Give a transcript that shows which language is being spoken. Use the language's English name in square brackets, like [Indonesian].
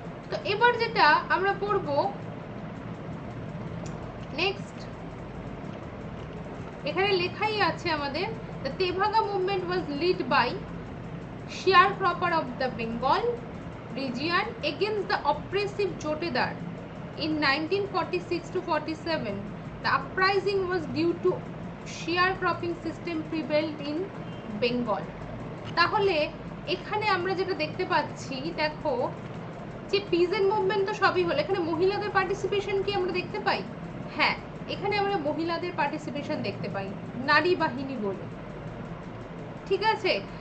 [Bangla] তো এবার যেটা আমরা পড়বো নেক্সট, এখানে লেখাই আছে আমাদের, [English] The Tebhaga movement was lead by sharecropper of the Bengal region against the oppressive Jotedar in 1946 to 47. The uprising was due to sharecropping system prevailed in Bengal. [Bangla] তাহলে এখানে আমরা যেটা দেখতে পাচ্ছি, দেখো যে পিজেন মুভমেন্ট তো সবই হলো, এখানে মহিলাদের পার্টিসিপেশন কি আমরা দেখতে পাই? হ্যাঁ, এখানে আমরা মহিলাদের পার্টিসিপেশন দেখতে পাই, নারী বাহিনী বলে, ঠিক আছে।